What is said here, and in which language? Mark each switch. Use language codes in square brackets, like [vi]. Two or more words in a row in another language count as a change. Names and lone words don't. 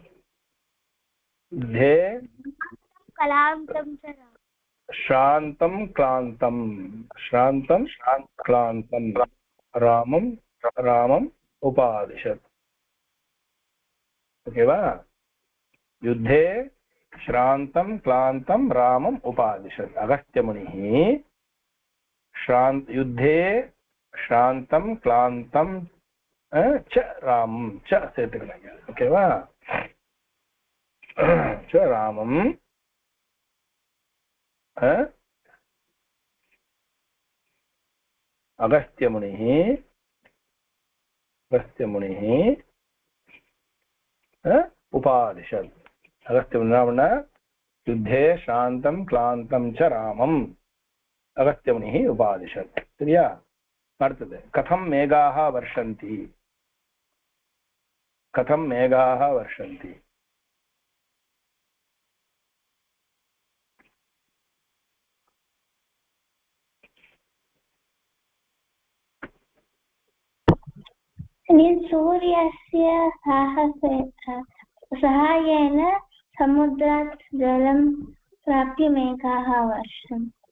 [sa] युद्धे श्रान्तं क्लान्तं रामम् उपादिशत्. [ta] ஓகேவா? [sa] யுத்தே श्रान्तं क्लान्तं रामम् उपादिशत्. अगस्त्यमुनिः युद्धे श्रान्तं क्लान्तं च रामं च [ta] சேர்த்துக்கணும். ஓகேவா? [sa] च रामम् अगस्त्यमुनिः उपादिशत्. अगस्त्यमुनिना युद्धे शान्तं क्लान्तं च रामम् अगस्त्यमुनिः उपादिशत्. [ta] சரியா? அடுத்தது [sa] कथं मेघाः वर्षन्ति. कथं मेघाः वर्षन्ति. सूर्यस्य सहायेन समुद्रात् जलं प्राप्य मेघाः वर्षन्ति.